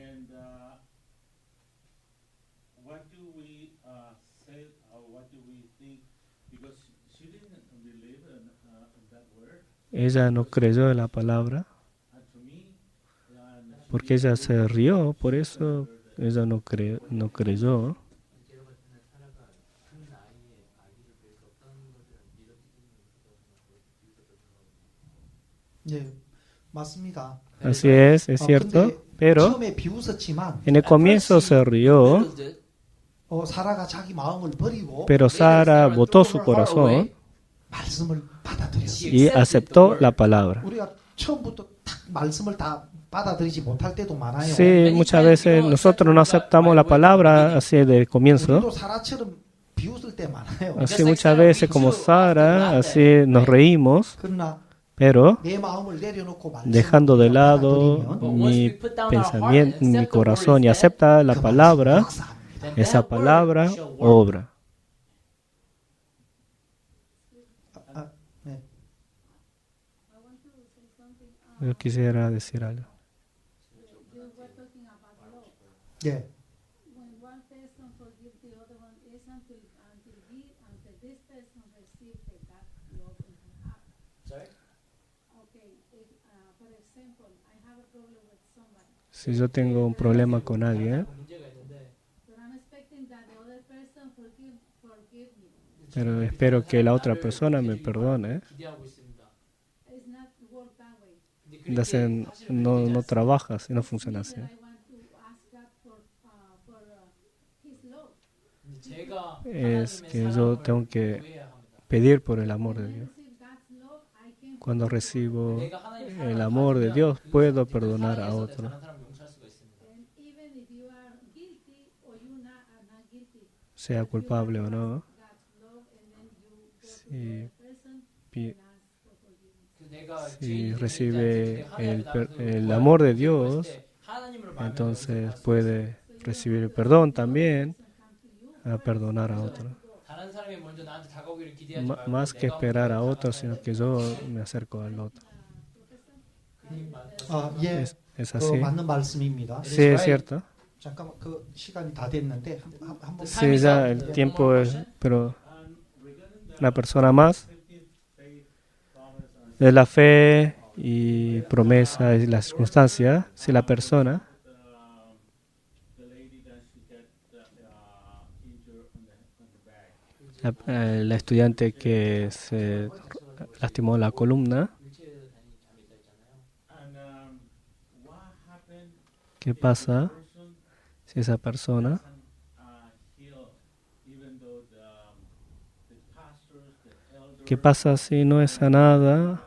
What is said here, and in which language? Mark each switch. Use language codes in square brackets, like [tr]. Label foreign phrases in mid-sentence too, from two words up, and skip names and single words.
[es] Ella no creyó en la palabra, porque ella se rió, por eso ella no creyó. [ko] 예, 맞습니다. [es] Así es cierto, pero [ko] 처음에 비웃었지만 [es] en el comienzo se rió, [ko] 사라가 자기 마음을 버리고 [es] pero Sara botó su corazón [ko] 말씀을 받아들였어요. [es] y aceptó la palabra. [ko] 우리가 처음부터 딱 말씀을 다 받아들이지 못할 때도 많아요. [es] Sí, muchas veces nosotros no aceptamos la palabra así de comienzo. [ko] 우리도 사라처럼 비웃을 때 많아요. [es] Así muchas veces como Sara, así nos reímos, [ko] 그러나 [es] pero [ko] 내 마음을 내려놓고 말씀을 [es] dejando de lado [ko] 받아들이면 [es] mi pensamiento, mi corazón y acepta la palabra, [ko] 역사합니다. [es] esa palabra obra. [ko] 네. [es] Yo quisiera decir algo. [ko] 예. [en] When one person forgives the other one, is until this person receives the God love in her heart. Sorry? Okay, if, for example, I have a problem with somebody, [es] Si yo tengo un problema con alguien, [en] but I'm expecting that the other person forgive me. [es] pero espero que la otra persona me perdone, [en] It's not work that way. [es] entonces no trabaja así, no funciona así. [en] I want to ask God for His love. [es] Es que yo tengo que pedir por el amor de Dios. [en] Receive God's love, I can [es] Cuando recibo el amor de Dios, puedo perdonar a otro. [en] and even if you are guilty or you are not guilty, [es] Sea culpable o no, [en] God's love, and then you go to [es] si, [en] the person pi- and ask for forgiveness. [es] si recibe el amor de Dios, entonces puede recibir el perdón también a perdonar a otro. Más que esperar a otro, sino que yo me acerco al otro. [ko] 예. [es] Es [ko] 그 [es] así. [ko] 맞는 말씀입니다. [es] Sí, es cierto. [ko] 잠깐만 그 시간이 다 됐는데 한번 [es] Sí, ya el tiempo es, pero una persona más de la fe y promesa y la circunstancia. Si la persona la estudiante que se lastimó la columna, ¿qué pasa si esa persona ¿qué pasa si no es sanada?